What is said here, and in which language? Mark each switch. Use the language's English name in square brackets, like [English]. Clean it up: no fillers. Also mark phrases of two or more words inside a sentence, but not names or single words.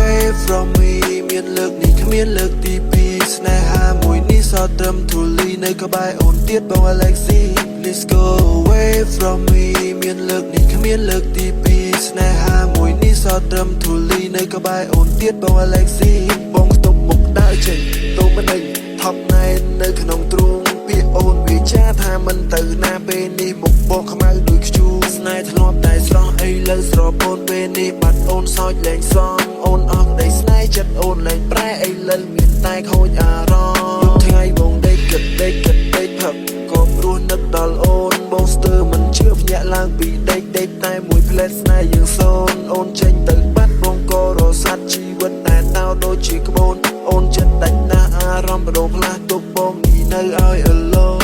[English] from me [Khmer] មានលើកនេះគ្មានលើកទី2ស្នេហាមួយនេះសត្រឹមធូលីនៅក្បែរអូនទៀតបង Alexi [English] Let's go away from me [Khmer] មានលើកនេះគ្មានលើកទី2ស្នេហាមួយនេះសត្រឹមធូលីនៅ ក្បែរអូនទៀតបង Alexi បងស្ទប់មុខដើរចេញទៅមិនដេញថប់ណែននៅក្នុងទ្រូងពាក្យអូនវាចាថាមិនទៅណាពេលនេះមុខ បងខ្មៅដូចខ្ជូស្នេហ៍ធ្លាប់តែស្រស់អីលើស្រពូនពេលនេះបាត់អូនសោចលែងសំអូនអស់ដីស្នេហ៍ចិត្តអូនលែងប្រែអីលើមានតែខូចអារម្មណ៍ថ្ងៃបងដេកគិតដេកផឹកក៏ព្រោះនឹកដល់អូនបងស្ទើរមិនជឿភ្ញាក់ឡើងពីដេកតែមួយផ្លែស្នេហ៍យើងសូនអូនចេញទៅបាត់បងក៏រសាត់ជីវិតតែតោដូចជាក្បូនអូនចិត្តដាច់ណាស់អារម្មណ៍បដូរផ្លាស់ទុកបងនេះនៅឲ្យ alone